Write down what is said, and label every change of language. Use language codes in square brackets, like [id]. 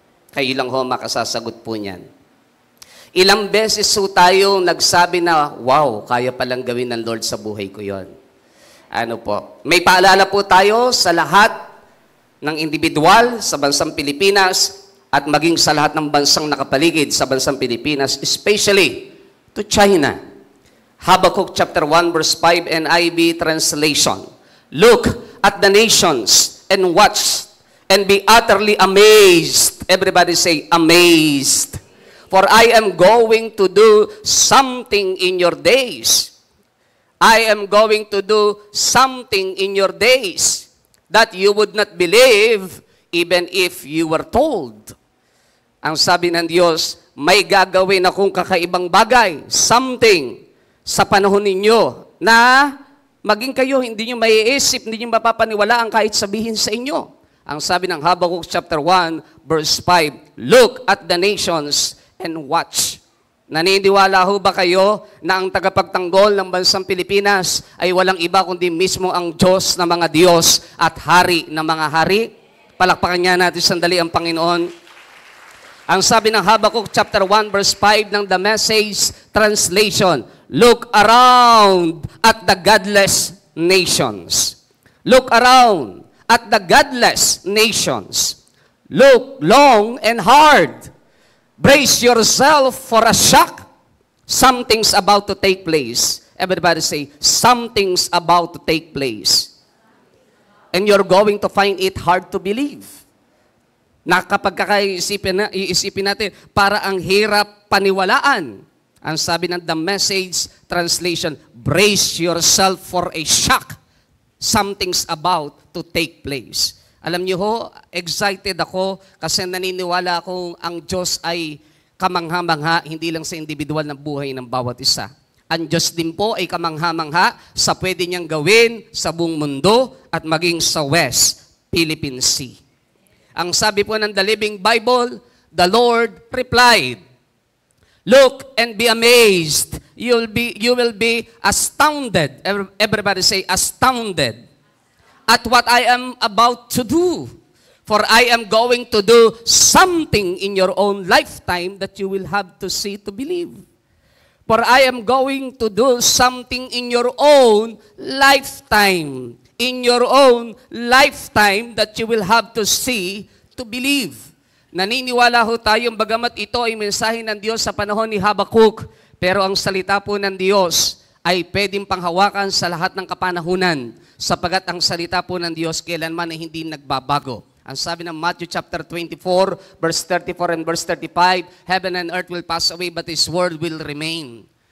[tl] Kayo lang ho makasasagot po niyan. Ilang beses ho tayo nagsabi na, wow, kaya palang gawin ng Lord sa buhay ko yon. Ano po? May paalala po tayo sa lahat ng individual sa bansang Pilipinas at maging sa lahat ng bansang nakapaligid sa bansang Pilipinas, [en] especially to China. Habakkuk chapter 1 verse 5 NIV translation. Look at the nations and watch and be utterly amazed. Everybody say, amazed. For I am going to do something in your days. I am going to do something in your days that you would not believe even if you were told. [tl] Ang sabi ng Diyos, may gagawin akong kakaibang bagay, [en] something [tl] sa panahon ninyo na maging kayo, hindi nyo maiisip, hindi nyo mapapaniwalaan kahit sabihin sa inyo. Ang sabi ng [en] Habakkuk chapter 1, verse 5, look at the nations and watch. [tl] Naniniwala ho ba kayo na ang tagapagtanggol ng bansang Pilipinas ay walang iba kundi mismo ang Diyos na mga Diyos at Hari na mga Hari? Palakpakan niya natin sandali ang Panginoon. Ang sabi ng [en] Habakkuk chapter 1, verse 5 ng The Message translation, look around at the godless nations. Look around at the godless nations. Look long and hard. Brace yourself for a shock. Something's about to take place. Everybody say, something's about to take place. And you're going to find it hard to believe. [tl] Na kapag iisipin natin, para ang hirap paniwalaan. Ang sabi ng [en] The Message translation, brace yourself for a shock. Something's about to take place. [tl] Alam niyo ho, excited ako kasi naniniwala akong ang Diyos ay kamangha-mangha, hindi lang sa individual na buhay ng bawat isa. Ang Diyos din po ay kamangha-mangha sa pwede niyang gawin sa buong mundo at maging sa West Philippine Sea. Ang sabi po ng [en] The Living Bible, the Lord replied, "Look and be amazed. You will be astounded." Everybody say, astounded. At what I am about to do. For I am going to do something in your own lifetime that you will have to see to believe. For I am going to do something in your own lifetime. In your own lifetime that you will have to see to believe. [tl] Naniniwala ho tayong bagamat ito ay mensahe ng Diyos sa panahon ni Habakkuk, pero ang salita po ng Diyos ay pwedeng panghawakan sa lahat ng kapanahunan, sapagat ang salita po ng Diyos kailanman ay hindi nagbabago. Ang sabi ng [en] Matthew chapter 24, verse 34 and verse 35, heaven and earth will pass away, but His word will remain.